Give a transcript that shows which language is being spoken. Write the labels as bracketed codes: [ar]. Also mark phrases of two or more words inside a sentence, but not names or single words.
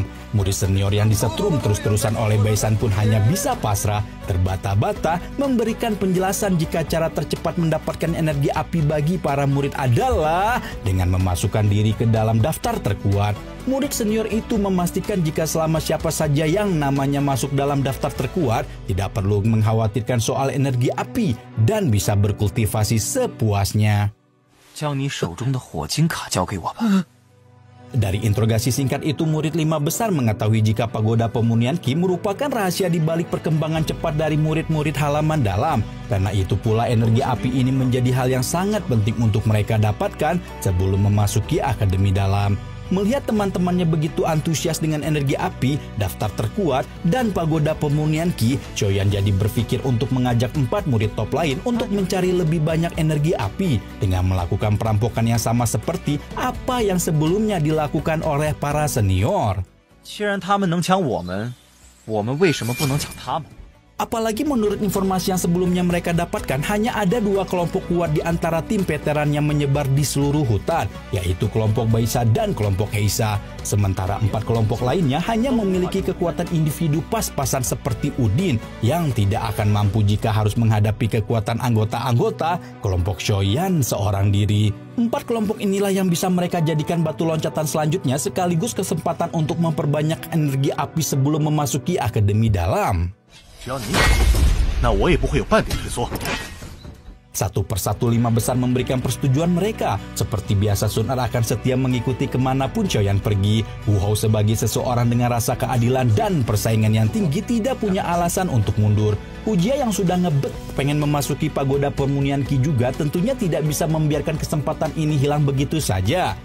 [id] Murid senior yang disetrum terus-terusan oleh Baisan pun hanya bisa pasrah, terbata-bata memberikan penjelasan jika cara tercepat mendapatkan energi api bagi para murid adalah dengan memasukkan diri ke dalam daftar terkuat. Murid senior itu memastikan jika selama siapa saja yang namanya masuk dalam daftar terkuat, tidak perlu mengkhawatirkan soal energi api dan bisa berkultivasi sepuasnya. [zh] 将你手中的火晶卡交给我吧。 [id] Dari interogasi singkat itu, murid 5 besar mengetahui jika pagoda pemunihan ki merupakan rahasia di balik perkembangan cepat dari murid-murid halaman dalam. Karena itu pula energi api ini menjadi hal yang sangat penting untuk mereka dapatkan sebelum memasuki akademi dalam. Melihat teman-temannya begitu antusias dengan energi api, daftar terkuat, dan pagoda pemurnian Ki, Shoyan jadi berpikir untuk mengajak 4 murid top lain untuk mencari lebih banyak energi api dengan melakukan perampokan yang sama seperti apa yang sebelumnya dilakukan oleh para senior. [zh] 既然他们能抢我们为什么不能抢他们？ [id] Apalagi menurut informasi yang sebelumnya mereka dapatkan, hanya ada 2 kelompok kuat di antara tim veteran yang menyebar di seluruh hutan, yaitu kelompok Baisa dan kelompok Heisa. Sementara 4 kelompok lainnya hanya memiliki kekuatan individu pas-pasan seperti Udin, yang tidak akan mampu jika harus menghadapi kekuatan anggota-anggota kelompok Shoyan seorang diri. 4 kelompok inilah yang bisa mereka jadikan batu loncatan selanjutnya, sekaligus kesempatan untuk memperbanyak energi api sebelum memasuki Akademi Dalam. [zh] 只要你死，那我也不会有半点退缩。 [id] Satu persatu 5 besar memberikan persetujuan mereka. Seperti biasa, Sun Er akan setia mengikuti kemanapun Shoyan pergi. Wu Hao sebagai seseorang dengan rasa keadilan dan persaingan yang tinggi tidak punya alasan untuk mundur. Hujia yang sudah ngebet pengen memasuki pagoda pemurnian Ki juga tentunya tidak bisa membiarkan kesempatan ini hilang begitu saja.